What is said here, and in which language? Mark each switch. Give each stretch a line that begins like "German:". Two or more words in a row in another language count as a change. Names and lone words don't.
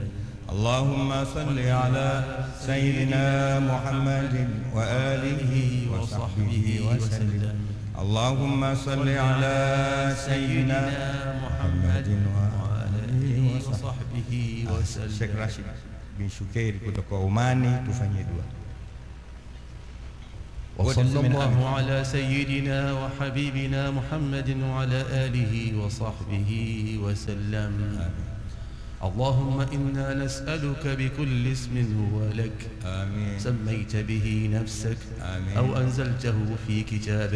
Arabic: اللهم صل على سيدنا محمد وآله وصحبه وسلم. اللهم صل على سيدنا محمد وآله وصحبه وسلم.
Swahili: Sheikh Rashid bin Shukairi kutoka Omani, tufanye dua.
Arabic: وصلى الله على سيدنا وحبيبنا محمد وعلى آله وصحبه وسلم. اللهم إنا نسألك بكل اسم هو لك آمين سميت به نفسك آمين أو أنزلته في كتابك